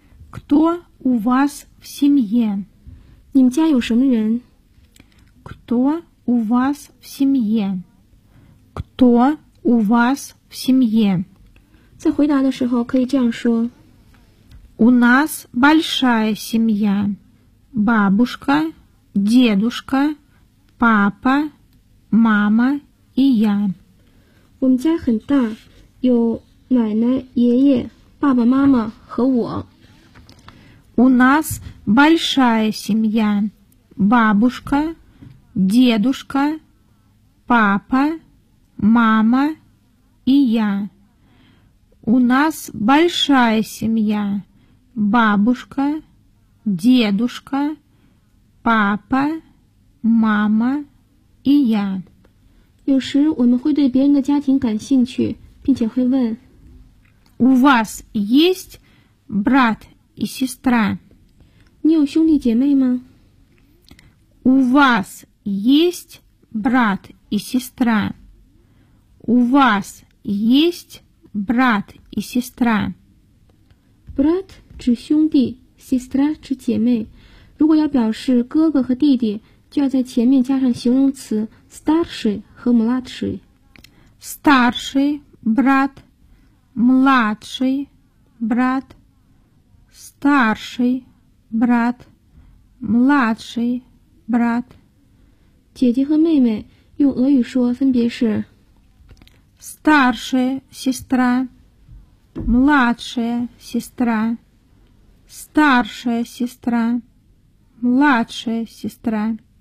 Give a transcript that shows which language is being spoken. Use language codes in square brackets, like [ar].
[ru] Кто у вас? В семье. [zh] 你们家有什么人? [ru] Кто у вас в семье? Кто у вас в семье? [zh] 在回答的时候可以这样说。 [ru] У нас большая семья. Бабушка, дедушка, папа, мама и я. [zh] 我们家很大，有奶奶、爷爷、爸爸妈妈和我。 [ru] У нас большая семья. Бабушка, дедушка, папа, мама и я. У нас большая семья. Бабушка, дедушка, папа, мама и я. [zh] 有时我们会对别人的家庭感兴趣，并且会问。 [ru] У вас есть брат? И сестра. [zh] 你有兄弟姐妹吗? [ru] У вас есть брат и сестра. У вас есть брат и сестра. [zh] Брат 指兄弟, сестра 指姐妹.如果要表示哥哥和弟弟, 就要在前面加上形容词 старший 和 младший. [ru] Старший брат, младший брат. Старший брат, младший брат. [zh] 姐姐和妹妹用俄语说分别是 [ru] Старшая сестра, младшая сестра. Старшая сестра, младшая сестра.